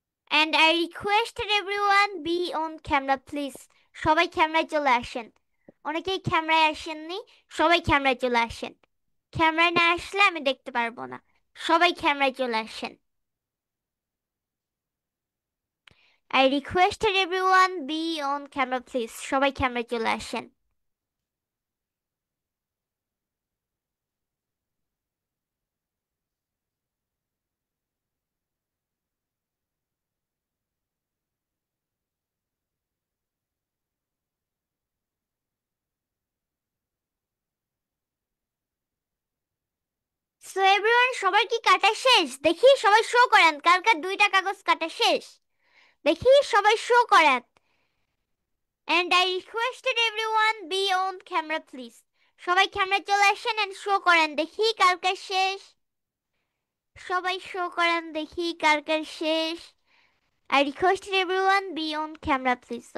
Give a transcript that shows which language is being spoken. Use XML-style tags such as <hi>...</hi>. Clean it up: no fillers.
<en>And I requested everyone be on camera please.</en> <bn>সবাই ক্যামেরায় চলে আসেন। অনেকেই ক্যামেরায় আসেননি, সবাই ক্যামেরায় চলে আসেন। ক্যামেরায় না আসলে আমি দেখতে পারবো না। সবাই ক্যামেরায় চলে আসেন।</bn> <en>I requested everyone be on camera please.</en> <bn>সবাই ক্যামেরায় চলে আসেন। সো এভরিওয়ান, সবার কি কাটা শেষ? দেখি সবাই শো করেন কার কার দুইটা কাগজ কাটা শেষ। দেখি সবাই শো করেন।</bn> <en>And I requested everyone be on camera please.</en> <bn>সবাই ক্যামেরা চলে আসেন এন্ড শো করেন দেখি কার কার শেষ। সবাই শো করেন দেখি কার কার শেষ।</bn> <en>I requested everyone be on camera please.</en>